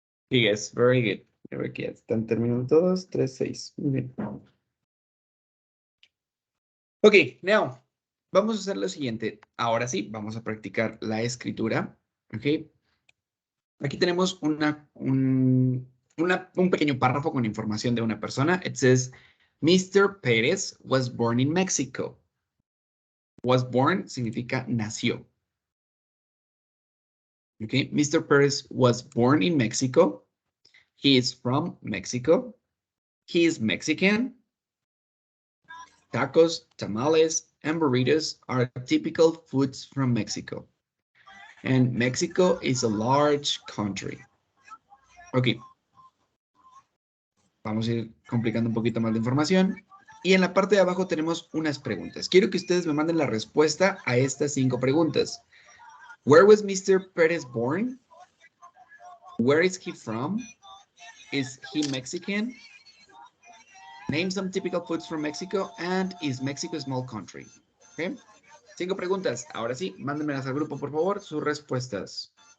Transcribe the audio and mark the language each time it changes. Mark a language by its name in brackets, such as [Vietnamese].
[English] Yes, very good. Very good. [Spanish] Están terminando todos. [English] 3, 6. [Spanish] Muy bien. [English] Ok, now, [Spanish] vamos a hacer lo siguiente. Ahora sí, vamos a practicar la escritura. Ok. Aquí tenemos un pequeño párrafo con información de una persona. [English] It says, Mr. Pérez was born in Mexico. Was born [Spanish] significa nació. [English] Okay, Mr. Pérez was born in Mexico. He is from Mexico. He is Mexican. Tacos, tamales, and burritos are typical foods from Mexico. And Mexico is a large country. Ok. [Spanish] Vamos a ir complicando un poquito más la información. Y en la parte de abajo tenemos unas preguntas. Quiero que ustedes me manden la respuesta a estas 5 preguntas. [English] Where was Mr. Perez born? Where is he from? Is he Mexican? Name some typical foods from Mexico. And is Mexico a small country? [Spanish] Okay. 5 preguntas. Ahora sí, mándenmelas al grupo, por favor, sus respuestas.